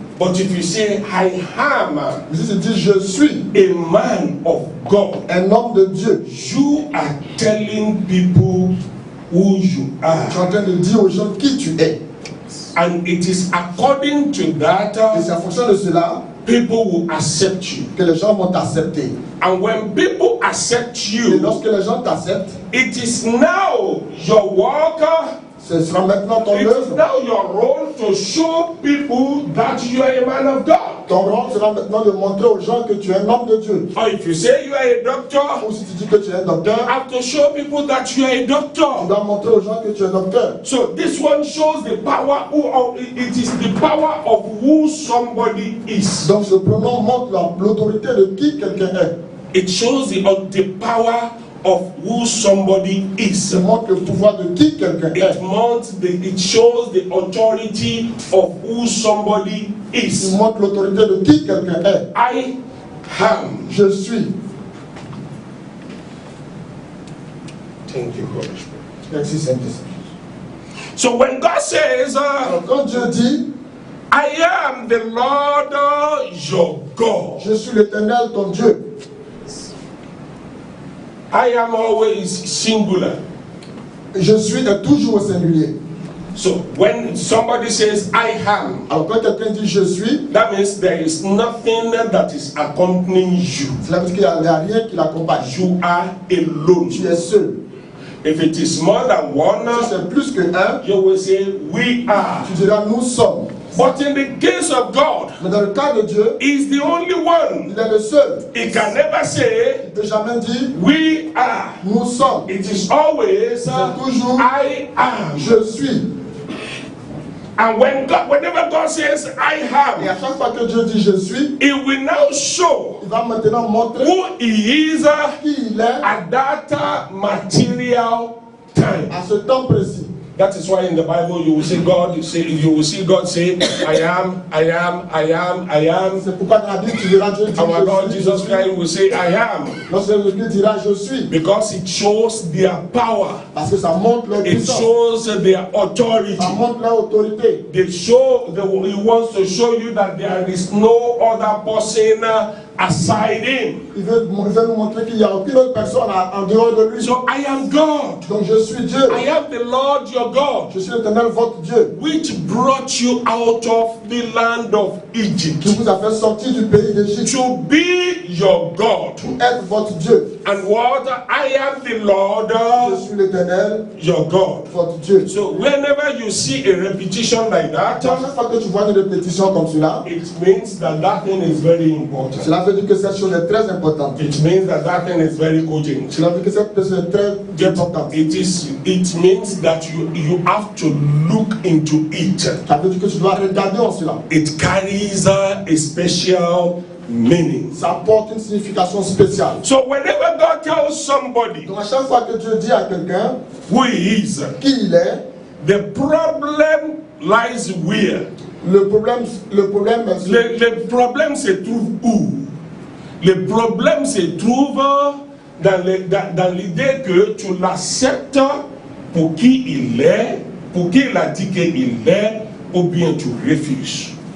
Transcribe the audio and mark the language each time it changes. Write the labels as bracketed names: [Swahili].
[English] But if you say I am [French] Mais si tu dis je suis [English] a man of God, [French] un homme de Dieu, [English] you are telling people who you [French] tu es en [English] are. [French] train de dire aux gens qui tu es. [English] And it is according to that [French] Et c'est en fonction de cela [English] people will accept you. [French] que les gens vont t'accepter. [English] And when people accept [French] Et [English] you, [French] lorsque les gens t'acceptent, [English] it is now your work, [French] ce sera maintenant ton [English] it is [French] œuvre. [English] now your role to show people that you are a man of God. [French] Ton rôle sera maintenant de montrer aux gens que tu es un homme de Dieu. [English] Or if you say you are a doctor, [French] Ou si tu dis que tu es un docteur, [English] you have to show people that you are a [French] tu [English] doctor. [French] dois montrer aux gens que tu es un docteur. [English] So this one shows the power it is the power of who somebody is. [French] Donc ce pronom montre l'autorité de qui quelqu'un est. [English] It shows the power of who somebody is. [French] Ça montre le pouvoir de qui quelqu'un est. [English] It shows the authority of who somebody [French] Il [English] is. [French] montre l'autorité de qui quelqu'un est. [English] I am. [French] Je suis. [English] Thank you, Holy Spirit. [French] Merci Saint-Esprit. [English] So when God says, [French] Alors quand Dieu dit, [English] I am the Lord your God, [French] je suis l'Éternel ton Dieu, [English] I am always singular. [French] je suis est toujours au singulier. [English] So when somebody says I am, [French] Alors quand quelqu'un dit je suis, [English] that means there is nothing that is accompanying you. [French] cela veut dire qu'il n'y a rien qui l'accompagne. [English] You are alone. [French] Tu es seul. [English] If it is more than one, [French] Si c'est plus que un, [English] you will say we are. [French] tu diras nous sommes. [English] But in the case of God, [French] Mais dans le cas de Dieu, [English] He is the only one. [French] il est le seul. [English] He can never say [French] Il ne peut jamais dire [English] we are. [French] nous sommes. [English] It is always [French] C'est toujours [English] I am. [French] je suis. [English] And whenever God says I [French] Et [English] am, [French] à chaque fois que Dieu dit je suis, [English] He will now show [French] il va maintenant montrer [English] who He is [French] qui il est [English] at that material time. [French] à ce temps précis. [English] That is why in the Bible you will see God say, I am, I am, I am, I am. [French] C'est pourquoi dans la Bible tu verras Dieu dire [English] Our Lord [French] je suis. [English] Jesus Christ will say, I am. [French] Lorsque Jésus dira je suis, [English] Because it shows their power. [French] parce que ça montre leur [English] It [French] puissance, [English] shows their authority. [French] ça montre leur autorité. [English] He wants to show you that there is no other person aside him. [French] Il veut nous montrer qu'il n'y a aucune autre personne en dehors de lui. [English] So I am God. [French] Donc je suis Dieu. [English] I am the Lord your God, [French] Je suis l'Éternel votre Dieu, [English] which brought you out of the land of Egypt [French] qui vous a fait sortir du pays d'Égypte [English] to be your God. [French] pour être votre Dieu. [English] And what? I am the Lord [French] Je suis l'Éternel [English] your God. [French] votre Dieu. [English] So whenever you see a repetition like that, [French] À chaque fois que tu vois une répétition comme cela, [English] it means that that thing is very important. [French] cela veut dire que cette chose est très importante. [English] It means that that thing is very cogent. [French] Cela veut dire que cette chose est très importante. [English] It means that you have to look into it. [French] Ça veut dire que tu dois regarder en cela. [English] It carries a special meaning. [French] Ça apporte une signification spéciale. [English] So whenever God tells somebody [French] Donc à chaque fois que Dieu dit à quelqu'un [English] who he is, [French] qui il est, [English] the problem lies where? [French] le problème Le problème se trouve où? Le problème se trouve dans l'idée que tu l'acceptes pour qui il est, pour qui il a dit qu'il est, ou bien tu refuses.